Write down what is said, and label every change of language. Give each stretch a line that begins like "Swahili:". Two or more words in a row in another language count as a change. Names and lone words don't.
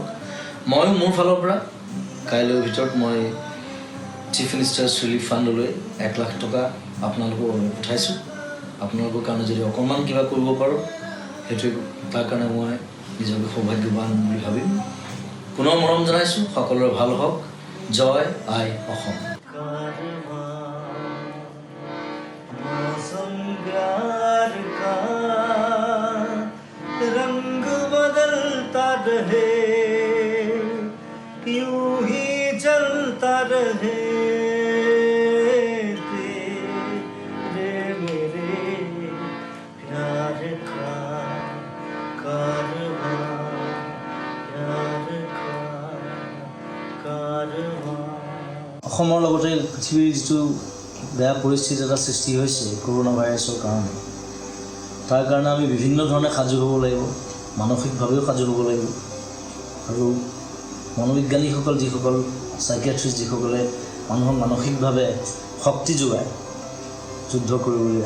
Assamese: ময়ো মোৰ ফালৰ পৰা কাইলৈৰ ভিতৰত মই
English: Chief Minister's Relief
Assamese: ফাণ্ডলৈ 1 লাখ টকা আপোনালোকক পঠাইছোঁ। আপোনালোকৰ কাৰণে যদি অকণমান কিবা কৰিব পাৰোঁ সেইটোৱে, তাৰ কাৰণে মই নিজকে সৌভাগ্যৱান বুলি ভাবিম। পুনৰ মৰম জনাইছোঁ, সকলোৰে ভাল হওক। জয় আই অসম।
Hindi: रंग बदलता रहे, यूं ही चलता रहे, तेरे मेरे प्यार का कारवां, प्यार का कारवां।
Assamese: অসমৰ লগতে পৃথিৱীৰ যিটো বেয়া পৰিস্থিতি এটা সৃষ্টি হৈছে কৰোনা ভাইৰাছৰ কাৰণে, তাৰ কাৰণে আমি বিভিন্ন ধৰণে সাজু হ'ব লাগিব, মানসিকভাৱেও সাজু হ'ব লাগিব। আৰু মনোবিজ্ঞানীসকল যিসকল চাইকিয়াট্ৰিষ্ট যিসকলে মানুহক মানসিকভাৱে শক্তি যোগায় যুদ্ধ কৰিবলৈ,